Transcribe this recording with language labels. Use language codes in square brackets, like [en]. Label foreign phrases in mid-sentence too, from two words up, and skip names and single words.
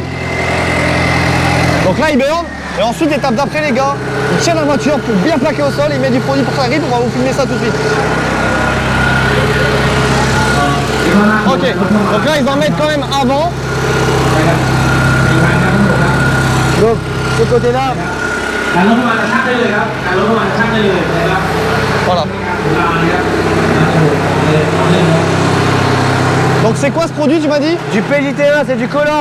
[fr] Donc là ils burn, et ensuite étape d'après les gars, ils tiennent la voiture pour bien plaquer au sol, ils mettent du produit pour que ça grippe, on va vous filmer ça tout de suite. Ok, donc là ils en mettent quand même avant. Donc, ce côté-là, [th] การลดน้ำมันช่างได้เลยครับการลดน้ำมันช่างได้เลยนะครับ [fr] Voilà. Donc c'est quoi ce produit tu m'as dit? du PJT1, c'est du collant.